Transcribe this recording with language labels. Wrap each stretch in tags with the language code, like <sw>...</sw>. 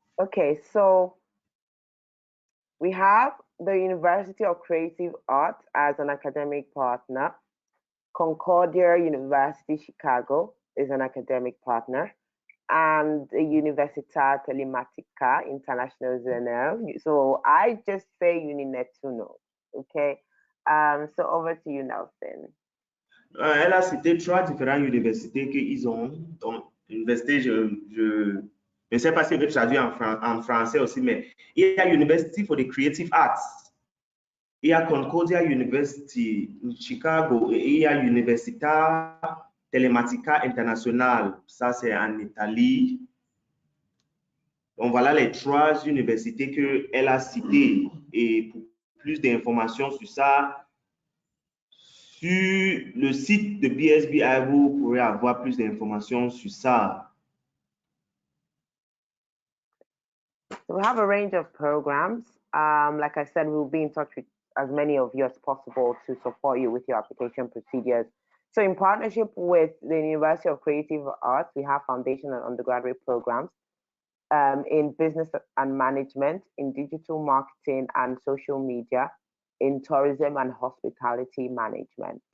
<en>Okay, so we have the University of Creative Arts as an academic partner. Concordia University Chicago is an academic partner, and the Università Telematica International ZNL. So I just say Uninetuno, okay? So over to you, Nelson.</en> <fr>Elle a cité 3 différentes universités qu'ils ont. Donc, université, je ne sais pas si je vais traduire en français aussi, mais il y a University for the Creative Arts. Il y a Concordia University in Chicago et il y a Università Telematica International. Ça, c'est en Italie. Donc, voilà les 3 universités qu'elle a citées. Et pour plus d'informations sur ça, sur le site de BSBI, vous pourrez avoir plus d'informations sur ça.</fr> <en>So we have a range of programs. Like I said, we'll be in touch with as many of you as possible to support you with your application procedures. So in partnership with the University of Creative Arts, we have foundation and undergraduate programs in business and management, in digital marketing and social media, in tourism and hospitality management.</en>